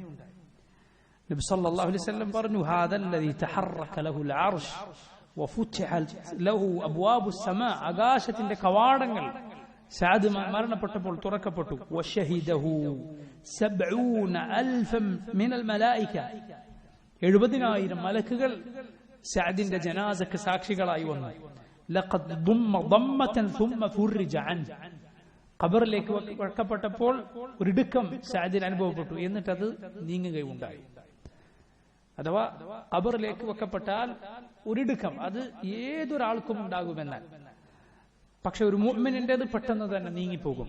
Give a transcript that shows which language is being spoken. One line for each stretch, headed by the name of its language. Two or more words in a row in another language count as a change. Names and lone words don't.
Arabic: നബി صلى الله عليه وسلم പറഞ്ഞു, هذا الذي تحرك له العرش وفتحت له أبواب السماء,
Malayalam: ആകാശത്തിന്റെ കവാടങ്ങൾ സഅദ് മരണപ്പെട്ടപ്പോൾ തുറക്കപ്പെട്ടു.
Arabic: وشهده 70,000 من الملائكة,
Malayalam: 70,000 മലക്കുകൾ സഅദിന്റെ ജനാസക്ക് സാക്ഷികളായി വന്നു.
Arabic: لقد ضم ضمة ثم فرج عنه,
Malayalam: ഖബറിലേക്ക് വെക്കപ്പെട്ടപ്പോൾ ഒരിടുക്കം സഅദിന് അനുഭവപ്പെട്ടു, എന്നിട്ട് അത് നീങ്ങുകയുണ്ടായി. അഥവാ ഖബറിലേക്ക് വെക്കപ്പെട്ടാൽ ഒരിടുക്കം അത് ഏതൊരാൾക്കും ഉണ്ടാകുമെന്നാൽ, പക്ഷെ ഒരു മുഅ്മിനിന്റേത് പെട്ടെന്ന് തന്നെ നീങ്ങിപ്പോകും.